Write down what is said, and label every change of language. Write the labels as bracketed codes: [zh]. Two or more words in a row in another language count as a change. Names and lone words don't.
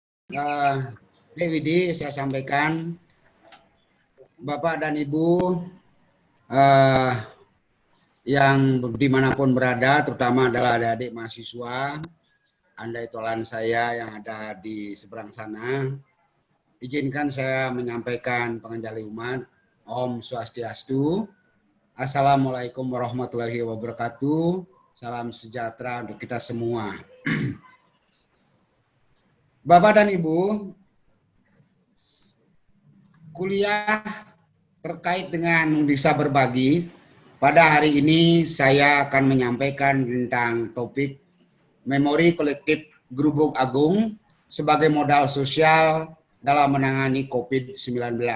[id] Uh, DVD saya sampaikan, Bapak dan Ibu uh, yang dimanapun berada, terutama adalah adik-adik mahasiswa, andai tolan saya yang ada di seberang sana, izinkan saya menyampaikan pengenjali umat. [ban] Om Swastiastu, [ar] السلام عليكم ورحمة الله وبركاته, [id] salam sejahtera untuk kita semua. Bapak dan Ibu, kuliah terkait dengan bisa berbagi, pada hari ini saya akan menyampaikan tentang topik memori kolektif Grubuk Agung sebagai modal sosial dalam menangani COVID-19.